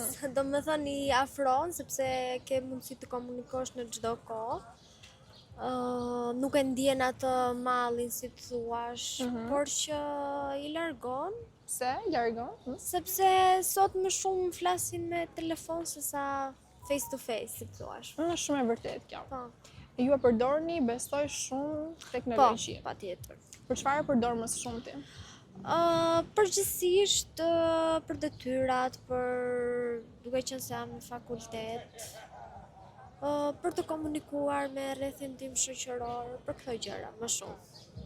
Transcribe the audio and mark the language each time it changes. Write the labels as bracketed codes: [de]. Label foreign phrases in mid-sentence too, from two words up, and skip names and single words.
[sq] Do me thënë i afron, sepse ke mundësi të komunikosh në çdo kohë. Nuk e ndjen atë mallin, si të thuash, por që i largon, Pse i largon? sepse sot më shumë flasin me telefon se sa [en] face to face, [sq] si të thuash. Është shumë e vërtet kjo. Po, Ju e përdorni, besoj shumë teknologji. patjetër. Për çfarë e përdor më së shumti? Përgjithsisht për detyrat, për duke qenë se jam në fakultet, për të komunikuar me rrethin tim shoqëror, për këto gjëra më shumë.